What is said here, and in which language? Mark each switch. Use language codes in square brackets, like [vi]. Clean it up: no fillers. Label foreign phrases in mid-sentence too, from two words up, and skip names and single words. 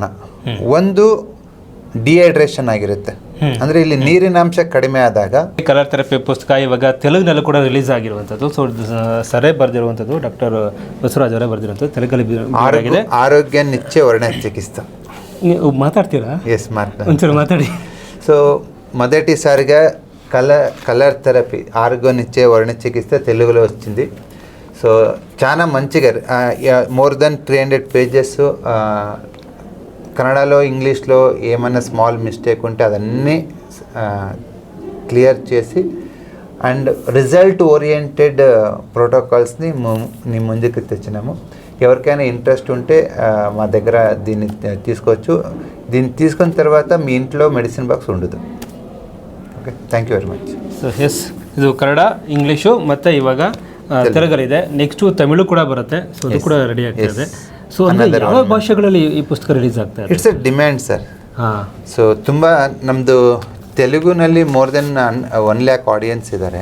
[kn] ಒಂದು ಡಿಹೈಡ್ರೇಷನ್ ಆಗಿರುತ್ತೆ, ಅಂದರೆ ಇಲ್ಲಿ ನೀರಿನಾಂಶ ಕಡಿಮೆ ಆದಾಗ. [en] color therapy [kn] ಪುಸ್ತಕ ಇವಾಗ ತೆಲುಗಿನಲ್ಲೂ ಕೂಡ ರಿಲೀಸ್ ಆಗಿರುವಂಥದ್ದು. ಸೊ ಸರೇ ಬರೆದಿರುವಂಥದ್ದು, ಡಾಕ್ಟರ್ ಬಸವರಾಜ್ ಅವರೇ ಬರೆದಿರುವಂಥದ್ದು. ತೆಲುಗಲ್ಲಿ ಆರೋಗ್ಯ ನಿತ್ಯ ವರ್ಣ ಚಿಕಿತ್ಸಾ. ನೀವು ಮಾತಾಡ್ತೀರಾ? ಎಸ್, ಒಂಚೂರು ಮಾತಾಡಿ. [te] ಸೊ మొదటి సారిగా [en] color therapy [te] ఆరోగ్య నిత్య వర్ణ చికిత్స తెలుగులో వచ్చింది. సో చాలా మంచిగా [en] more than [te] 300 [en] pages [te] కన్నడలో ఇంగ్లీష్లో ఏమైనా [en] small mistake [te] ఉంటే అదన్నీ క్లియర్ చేసి [en] and result oriented [te] ప్రోటోకాల్స్ని నీ ముందుకు తెచ్చినాము. ఎవరికైనా ఇంట్రెస్ట్ ఉంటే మా దగ్గర దీన్ని తీసుకోవచ్చు. దీన్ని తీసుకున్న తర్వాత మీ ఇంట్లో [en] medicine box [te] ఉండదు. [en] okay, thank you very much. so yes, [kn] ಇದು ಕನ್ನಡ, ಇಂಗ್ಲೀಷು ಮತ್ತು ಇವಾಗ ತೆಲುಗಲ್ಲಿದೆ. ನೆಕ್ಸ್ಟು ತಮಿಳು ಕೂಡ ಬರುತ್ತೆ. ಸೊ ಅದು ಕೂಡ ರೆಡಿ ಆಗ್ತಾಯಿದೆ. ಸೊ ಅಂದರೆ ಯಾವ ಭಾಷೆಗಳಲ್ಲಿ ಈ ಪುಸ್ತಕ ರಿಲೀಸ್ ಆಗ್ತಾ ಇದೆ? [en] it's a demand sir. ಹಾಂ. [kn] ಸೊ ತುಂಬ ನಮ್ಮದು ತೆಲುಗುನಲ್ಲಿ [en] more than [kn] 1 lakh ಆಡಿಯನ್ಸ್ ಇದ್ದಾರೆ.